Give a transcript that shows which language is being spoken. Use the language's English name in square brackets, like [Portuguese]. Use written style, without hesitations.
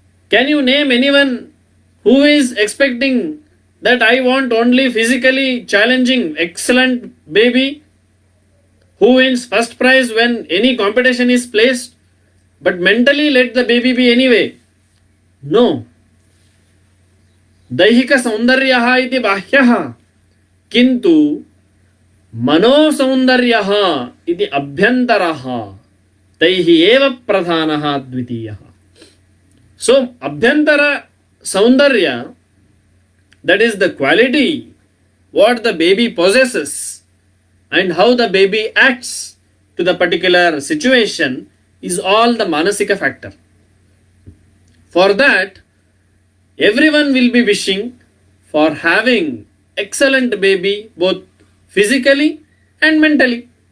[English] Can you name anyone who is expecting that I want only physically challenging, excellent baby who wins first prize when any competition is placed, but mentally let the baby be anyway? No. [Sanskrit] दैहिक सौंदर्यः इति बाह्यः किंतु मनो सौंदर्यः इति अभ्यन्तरः तैः एव प्रधानः द्वितीयः. [English] So [Sanskrit] abhyantara saundarya, [English] that is the quality what the baby possesses and how the baby acts to the particular situation, is all the manasika factor. For that, everyone will be wishing for having excellent baby both physically and mentally.